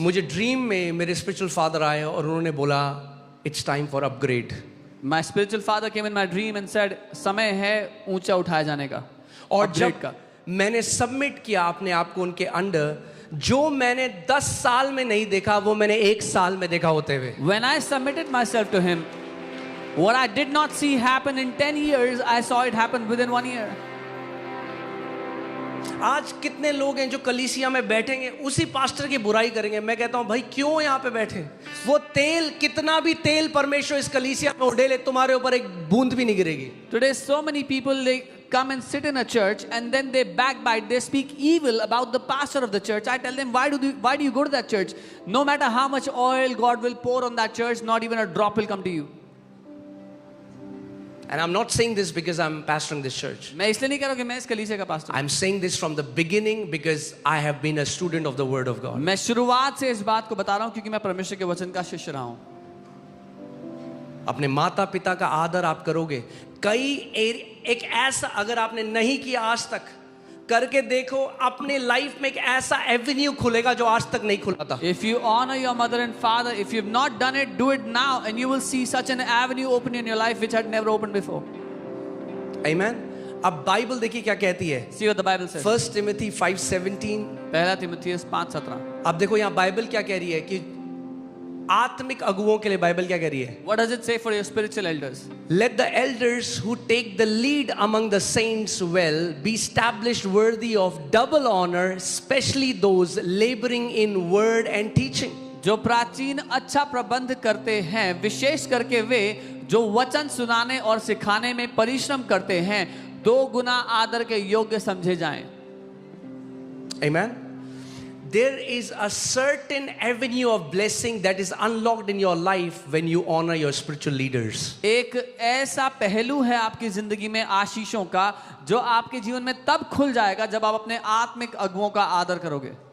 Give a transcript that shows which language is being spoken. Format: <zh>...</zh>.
<hi>मुझे ड्रीम में मेरे स्पिरिचुअल फादर आए और उन्होंने बोला</hi> <en>It's time for upgrade. My spiritual father came in my dream and said,</en> <hi>समय है ऊंचा उठाए जाने का. और</hi> <en>Upgrade</en> <hi>जब का. मैंने सबमिट किया अपने आप को उनके अंडर, जो मैंने 10 साल में नहीं देखा वो मैंने 1 साल में देखा होते हुए.</hi> <en>When I submitted myself to him, what I did not see happen in 10 years, I saw it happen within 1 year.</en> <hi>आज कितने लोग हैं जो कलीसिया में बैठेंगे उसी पास्टर की बुराई करेंगे. मैं कहता हूं भाई क्यों यहाँ पे बैठे? वो तेल, कितना भी तेल परमेश्वर इस कलीसिया में उड़ेले, तुम्हारे ऊपर एक बूंद भी नहीं गिरेगी.</hi> <en>Today so many people, they come and sit in a church and then they backbite, they speak evil about the pastor of the church. I tell them, why do you go to that church? No matter how much oil God will pour on that church, not even a drop will come to you. And I'm not saying this because I'm pastoring this church.</en> <hi>मैं इसलिए नहीं कह रहा हूं कि मैं इस कलीसिया का pastor.</hi> <en>I'm saying this from the beginning because I have been a student of the word of God.</en> <hi>मैं शुरुआत से इस बात को बता रहा हूं क्योंकि मैं परमेश्वर के वचन का शिष्य रहा हूं. अपने माता पिता का आदर आप करोगे. एक ऐसा अगर आपने नहीं किया आज तक, करके देखो, अपने लाइफ में एक ऐसा एवेन्यू खुलेगा जो आज तक नहीं खुला था.</hi> <en>If you honor your mother and father, if you've not done it, do it now and you will see such an avenue open in your life which had never opened before. Amen.</en> <hi>अब Bible देखिए क्या कहती है.</hi> <en>See what the Bible says. 1 Timothy 5:17.</en> <hi>पहला तीमुथियुस 5:17. अब देखो यहाँ बाइबल क्या कह रही है कि आत्मिक अगुओं के लिए बाइबल क्या कह रही है.</hi> <en>What does it say for your spiritual elders? Let the elders who take the lead among the saints well be established worthy of double honor, especially those laboring in word and teaching.</en> <hi>जो प्राचीन अच्छा प्रबंध करते हैं, विशेष करके वे जो वचन सुनाने और सिखाने में परिश्रम करते हैं, 2 गुना आदर के योग्य समझे जाएं.</hi> <en>Amen. There is a certain avenue of blessing that is unlocked in your life when you honor your spiritual leaders.</en> <hi>एक ऐसा पहलू है आपकी जिंदगी में आशीषों का जो आपके जीवन में तब खुल जाएगा जब आप अपने आत्मिक अगुओं का आदर करोगे.</hi>